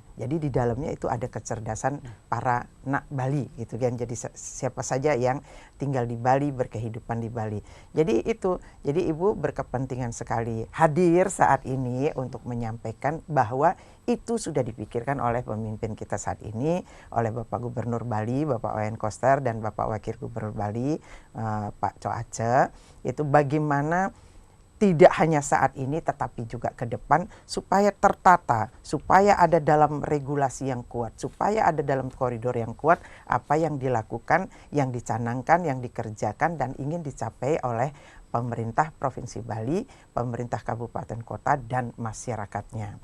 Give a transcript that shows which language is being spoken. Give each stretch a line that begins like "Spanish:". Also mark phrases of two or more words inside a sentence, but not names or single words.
Indonesian: Jadi di dalamnya itu ada kecerdasan para anak Bali gitu kan. Jadi siapa saja yang tinggal di Bali, berkehidupan di Bali. Jadi Ibu berkepentingan sekali hadir saat ini untuk menyampaikan bahwa itu sudah dipikirkan oleh pemimpin kita saat ini, oleh Bapak Gubernur Bali, Bapak Wayan Koster, dan Bapak Wakil Gubernur Bali, Pak Co Aceh. Itu bagaimana tidak hanya saat ini tetapi juga ke depan supaya tertata, supaya ada dalam regulasi yang kuat, supaya ada dalam koridor yang kuat apa yang dilakukan, yang dicanangkan, yang dikerjakan dan ingin dicapai oleh pemerintah Provinsi Bali, pemerintah kabupaten kota dan masyarakatnya.